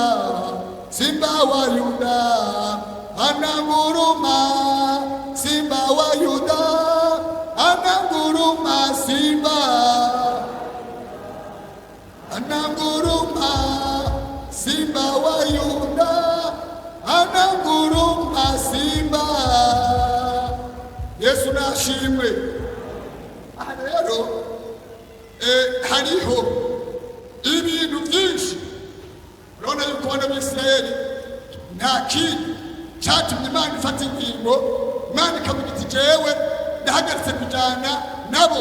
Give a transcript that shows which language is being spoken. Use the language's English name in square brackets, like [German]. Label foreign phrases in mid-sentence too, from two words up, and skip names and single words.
[Swahili] Simba wa Yuda anamuruma, Simba wa Yuda anamuruma, Simba anamuruma, Simba wa Yuda anamuruma, Simba. [Rundi] Yesu nashimwe. Rero hariho ibintu byinshi urabona yuko bana b'Isirayeli nta kintu cyatumye Imana ifata ingingo, Imana ikavuga iti jewe ndahagaritse kujana nabo.